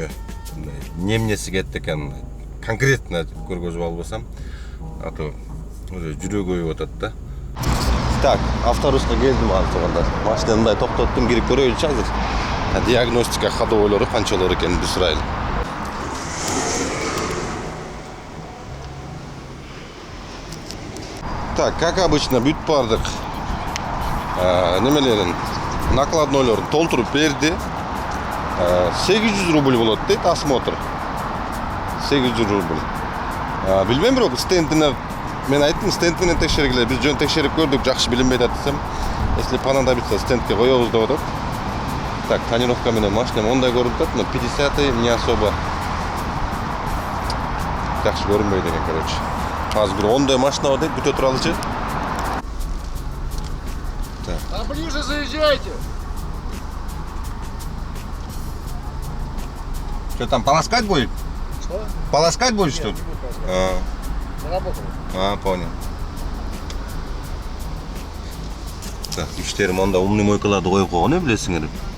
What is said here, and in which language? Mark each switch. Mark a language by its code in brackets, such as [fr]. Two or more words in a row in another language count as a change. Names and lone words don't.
[ky] Немнеси кетти экен, конкретно көргөзүп албасам, [ru] а то [ky] жүрөгү ойуп атат да. Так, авторуска келдим азыр туугандар. Машинаны мындай токтоттум, кирип көрөйүнчү азыр. Диагностика ходовойлору канчалар экенин бир сурайлы. [ru] Так, как обычно, [ky] бүт бардык немелерин, накладнойлорун толтуруп берди. 800 рубль болот дейт осмотр. 800 рубль. Билбейм, бирок стендине мен айттым, стендине текшергиле. Биз жөн текшерип көрдүк, жакшы билинбейт десем, [ru] если понадобится, [ky] стендке коебуз деп атат. Так, тонировка менен машина ондай көрүнүп атат, [ru] но 50-й не особо [ky] жакшы көрүнбөйт экен, [ru] короче. [ky] Азыр бир 10 машина бар дейт, бүтө туралычы. [ru] А ближе заезжайте. Что там, полоскать будет? Что? Полоскать будет, что ли? Заработало. Понял. Так, [ky] иштерим анда умный мойкаларды коюп койгон, билесиңер.